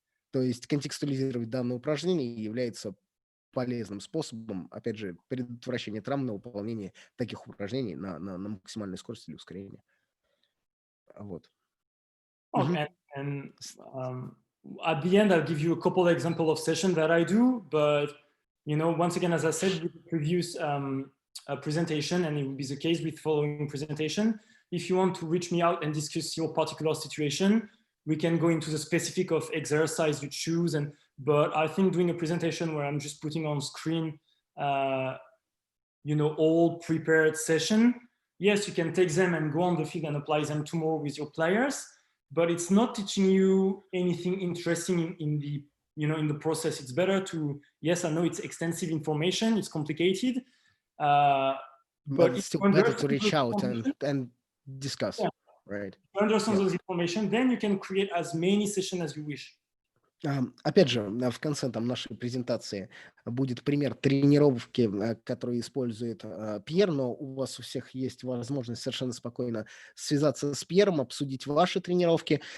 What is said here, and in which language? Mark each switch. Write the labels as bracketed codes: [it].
[ru] То есть контекстуализировать данное упражнение является полезным способом, опять же, предотвращения травм на выполнение таких упражнений на максимальной скорости или ускорении. Вот. [en] Okay. And at the end, I'll give you a couple of examples of sessions that I do. But, you know, once again, as I said with the previous presentation, and it will be the case with following presentation, if you want to reach me out and discuss your particular situation, we can go into the specific of exercise you choose. But I think doing a presentation where I'm just putting on screen, you know, all prepared session, yes, you can take them and go on the field and apply them tomorrow with your players, but it's not teaching you anything interesting in the, you know, in the process. It's better to, yes, I know it's extensive information, it's complicated, but it's still better to reach out and discuss, yeah. Right? If you understand those information, then you can create as many sessions as you wish. [ru] Опять же, в конце там, нашей презентации будет пример тренировки, которую использует Пьер, но у вас у всех есть возможность совершенно спокойно связаться с Пьером, обсудить ваши тренировки.